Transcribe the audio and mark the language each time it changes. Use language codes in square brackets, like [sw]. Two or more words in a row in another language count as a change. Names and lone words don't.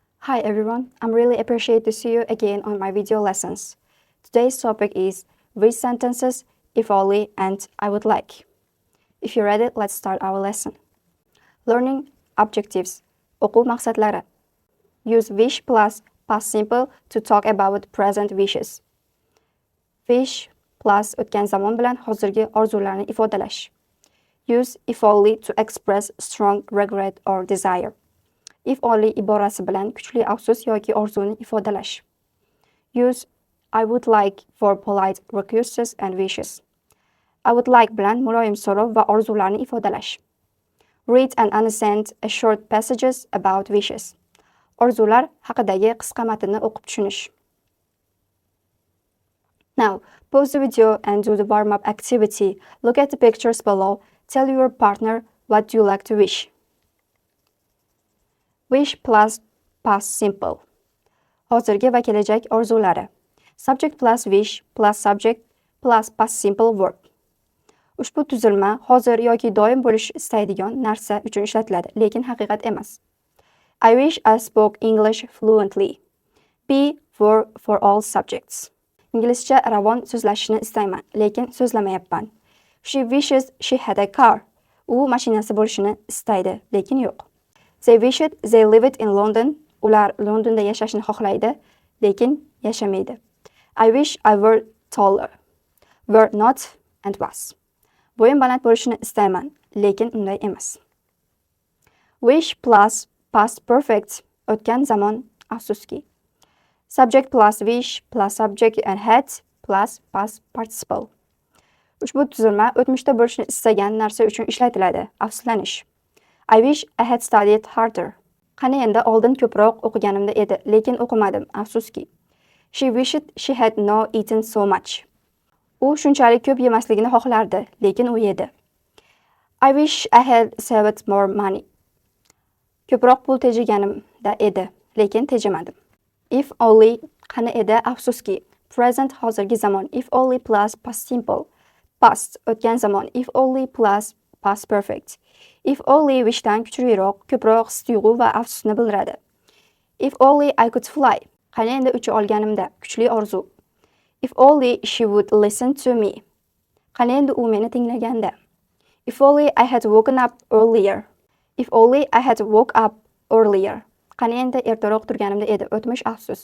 [en] Hi everyone, I'm really appreciate to see you again on my video lessons. Today's topic is which sentences, if only, and I would like. If you're ready, let's start our lesson. Learning objectives. [uz] O'quv maqsadlari. [en] Use wish plus past simple to talk about present wishes. Wish plus [uz] o'tgan zamon bilan hozirgi orzularni ifodalash. [en] Use if only to express strong regret or desire. If only [uz] iborasi bilan kuchli afsus yoki orzuni ifodalash. [en] Use I would like for polite requests and wishes. I would like [uz] bilan muloyim so'rov va orzularni ifodalash. [en] Read and understand a short passages about wishes. [uz] Orzular haqidagi qisqa matnni o'qib tushunish. [en] Now, pause the video and do the warm-up activity. Look at the pictures below. Tell your partner what you like to wish. Wish plus past simple. [uz] Hozirgi va kelajak orzulari. [en] Subject plus wish plus subject plus past simple verb. [uz] Ushbu tuzilma hozir yoki doim bo'lish istaydigan narsa uchun ishlatiladi, lekin haqiqat emas. [en] I wish I spoke English fluently. Be for all subjects. [uz] Inglizcha ravon so'zlashishni istayman, lekin so'zlamayapman. [en] She wishes she had a car. [uz] U mashinasi bo'lishini istaydi, lekin yo'q. [en] They wish it, they live it in London. [uz] Ular Londonda yashashni xohlaydi, lekin yashamaydi. [en] I wish I were taller. Were not and was. [uz] Bo'yim baland bo'lishini istayman, lekin unday emas. [en] Wish plus past perfect [uz] o'tgan zamon afsuski. [en] Subject plus wish plus subject and had plus past participle. [uz] Ushbu tuzilma o'tmishda bo'lishni istagan narsa uchun ishlatiladi. Afsuslanish. [en] I wish I had studied harder. [uz] Qani endi oldin ko'proq o'qiganimda edi, lekin o'qimadim, afsuski. [en] She wished she had not eaten so much. [uz] U shunchalik ko'p yemasligini xohlardi, lekin u yedi. [en] I wish I had saved more money. [uz] Ko'proq pul tejaganimda edi, lekin tejimadim. [en] If only [uz] qani edi, afsuski. Present hozirgi zamon. [en] If only plus past simple. [uz] Past o'tgan zamon. [en] If only plus past perfect. If only [uz] wishdan kuchliroq, ko'proq his-tuyg'u va afsusni bildiradi. [en] If only I could fly. [uz] Qani endi ucha olganimda, kuchli orzu. [en] If only she would listen to me. [uz] Qani endi u meni tinglaganda. [en] If only I had woken up earlier. If only I had woke up earlier. [uz] Qani endi ertaroq turganimda edi, o'tmish afsus.